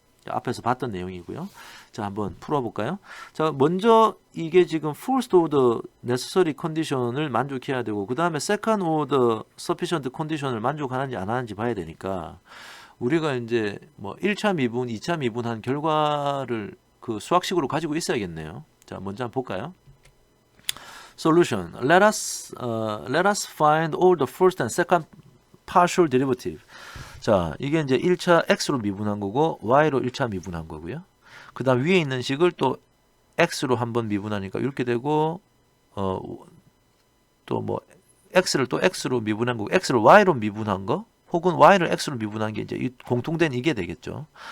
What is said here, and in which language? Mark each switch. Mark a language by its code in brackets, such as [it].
[ko] 자, 앞에서 봤던 내용이고요. 자, 한번 풀어볼까요? 자, 먼저 이게 지금 first order necessary condition을 만족해야 되고 그 다음에 second order sufficient condition을 만족하는지 안 하는지 봐야 되니까 우리가 이제 뭐 1차 미분, 2차 미분한 결과를 그 수학식으로 가지고 있어야겠네요. 자, 먼저 한번 볼까요? Solution. [en] Let us find all the first and second partial derivative. [ko] 자, 이게 이제 1차 x로 미분한 거고 y로 1차 미분한 거고요. 그 다음 위에 있는 식을 또 x로 한번 미분하니까 이렇게 되고 또 뭐 x를 또 x로 미분한 거고 x를 y로 미분한 거 혹은 y를 x로 미분한 게 이제 공통된 이게 되겠죠.